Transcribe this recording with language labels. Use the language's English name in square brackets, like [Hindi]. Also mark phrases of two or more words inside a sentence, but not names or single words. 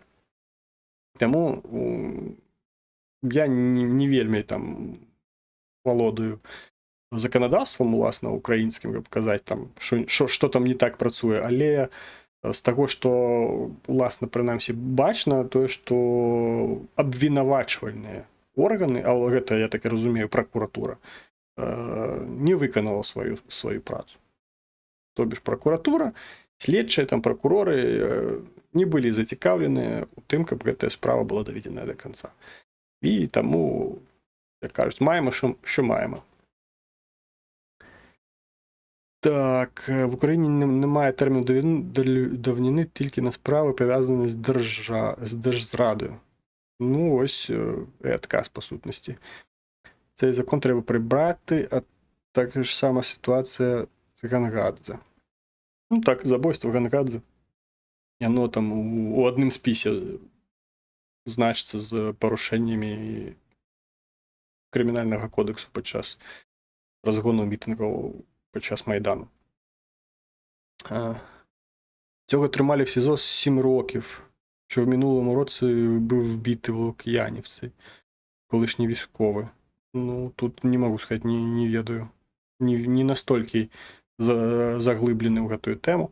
[Belarusian] Таму я не вельмі там валодаю заканадаўствам, уласна, украінскім, каб казаць, там, што там не так працуе, але з таго, што, уласна, прынамсі, бачна тое, што абвінавачвальныя органы, а гэта, я так і разумею, пракуратура, не выканала сваю працу. То бишь пракуратура, следчыя, там, пракуроры не былі зацікаўленыя у тым, каб гэтая справа была даведзеная да канца. І таму, як кажуць, [Ukrainian] маємо, що маємо. Так, в Україні немає терміну давнини тільки на справи, пов'язані з держзрадою. Ось і отказ, по сутності. Цей закон треба прибрати, а така ж сама ситуація з Гангадзе. [Belarusian] Ну так, забойство Гангадзе. Яно там у адным спісе значыцца з парушэннямі крымінальнага кодексу падчас разгону мітынгаў падчас Майдану. [Ukrainian] Цього тримали в СІЗО 7 років, що в минулому році був вбитий в Лук'янівці, колишній військовий. Ну, тут не можу сказати, не ведаю. Не настільки заглиблений в цю тему.